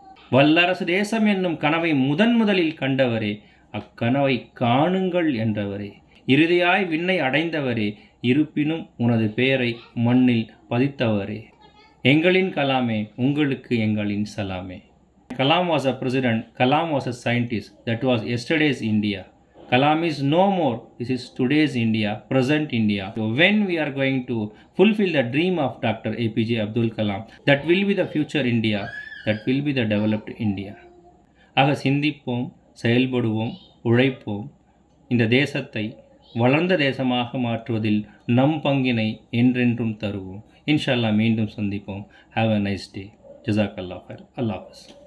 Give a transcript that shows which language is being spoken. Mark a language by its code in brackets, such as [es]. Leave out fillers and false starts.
[ta] வல்லரசு தேசம் என்னும் கனவை முதலில் கண்டவரே, அக்கனவை காணுங்கள் என்றவரே, இறுதியாய் விண்ணை அடைந்தவரே, இருப்பினும் உனது பெயரை மண்ணில் பதித்தவரே, எங்களின் கலாமே, உங்களுக்கு எங்களின் சலாமே. [en] Kalam was a president, Kalam was a scientist. That was yesterday's India. Kalam is no more. This is today's India, present India. So when we are going to fulfill the dream of Dr. APJ Abdul Kalam, that will be the future India, that will be the developed India. [ta] ஆக சிந்திப்போம், செயல்படுவோம், உழைப்போம். இந்த தேசத்தை வளர்ந்த தேசமாக மாற்றுவதில் நம் பங்கினை என்றென்றும் தருவோம். இன்ஷா அல்லாஹ் மீண்டும் சந்திப்போம். [en] Have a nice day. [ta] ஜஸாக்கல்லாஹ் ஹைர். அல்லாஹ் ஹாஃபிஸ்.